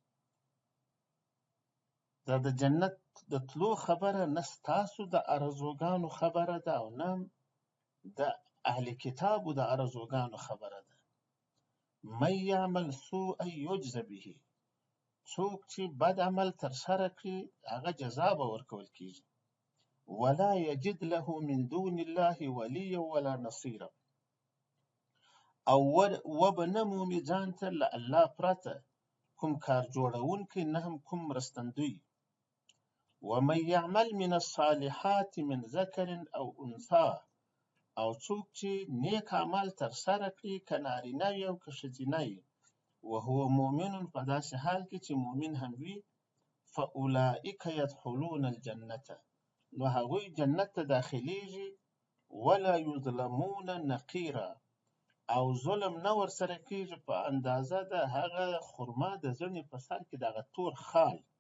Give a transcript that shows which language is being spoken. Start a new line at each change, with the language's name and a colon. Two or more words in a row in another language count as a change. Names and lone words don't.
Pashto: دا د جنت د تلو خبره نه ستاسو د ارزوګانو خبره ده او نه د اهل کتابو د ارزوګانو خبره ده.
Arabic: من یعمل سوءا یجز به،
Pashto: څوک چې بد عمل ترسره کړي هغه جزا به ورکول کیږي.
Arabic: ولا یجد له من دون الله ولیا ولا نصیرا،
Pashto: او وبه نه مومي ځان ته له الله پرته کوم کار جوړونکی نه هم کوم مرستندوی.
Arabic: ومن یعمل من الصالحات من ذکر او انثى،
Pashto: او څوک چې نیک عمل ترسره کړي که نارینه وي او که ښځینه وي،
Arabic: وهو مؤمن
Pashto: په داسې حال کې چې مؤمن هم وي،
Arabic: فاولئک یدخلون الجنة،
Pashto: نو هغوی جنت ته داخلیږي،
Arabic: ولا یظلمون نقیرا،
Pashto: او ظلم نه ورسره کیږي په اندازه د هغه خرما د زڼې په سر کې دغه تور خال.